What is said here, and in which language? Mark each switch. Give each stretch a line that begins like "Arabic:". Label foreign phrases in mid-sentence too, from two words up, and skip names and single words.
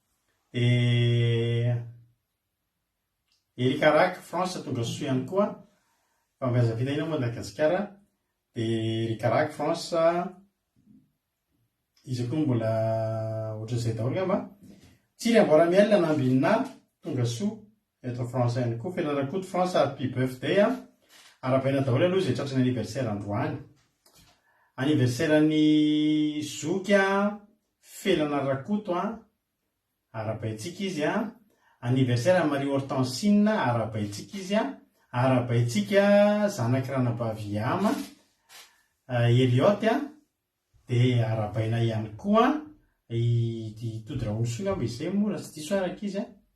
Malagasy: Erika Rack France tonga soa ihany koa. Fambeazana fitahiana Madagasikara. Dia Erika Rack France izy koa mbola ohatran'izay daholo ngamba. Tsiry Amboaramiel nambinina tonga soa eto France ihany koa. Fianaranakoto France
English: happy birthday.
Malagasy: Arabaina daholo aloha izay tratrany anniversaire androany. Anniversaire ny Zoky Felana Rakoto arabaitsika izy. Anniversaire Marie Hortensine arabaitsika izy. Arabaitsika zanaky ranabavy Ama Elliot dia arabaina ihany koa Todraony soa ngamba izay moa raha tsy diso araka izy.